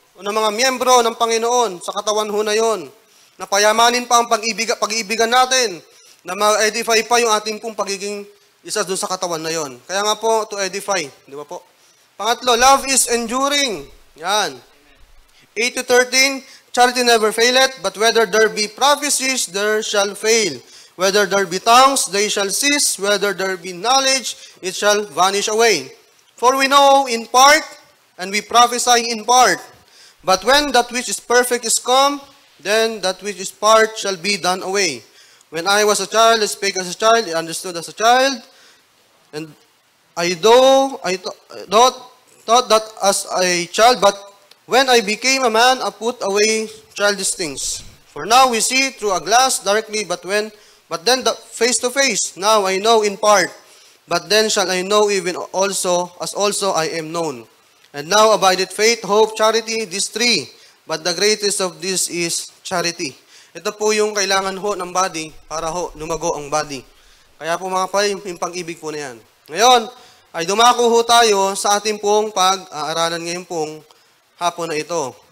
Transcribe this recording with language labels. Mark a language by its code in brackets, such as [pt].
[tl] o ng mga miyembro ng Panginoon sa katawan ho na yon, na payamanin pa ang pag-iibigan natin, na ma-edify pa yung ating pong pagiging isa doon sa katawan na yon. Kaya nga po, [en] to edify. [tl] Di ba po? [en] Pangatlo, love is enduring. Yan. 8-13, charity never faileth, but whether there be prophecies, there shall fail. Whether there be tongues, they shall cease. Whether there be knowledge, it shall vanish away. For we know in part, and we prophesy in part. But when that which is perfect is come, then that which is part shall be done away. When I was a child, I spake as a child, I understood as a child, and I thought that as a child, but when I became a man, I put away childish things. For now we see through a glass darkly, but then face to face. Now I know in part, but then shall I know even also, as also I am known. And now abideth faith, hope, charity, these three. But the greatest of these is charity. [tl] Ito po yung kailangan ho ng body para ho lumago ang body. Kaya po mga kapatid, yung pag-ibig po na yan. Ngayon, ay dumako ho tayo sa ating pong pag-aaralan ngayon pong hapon na ito.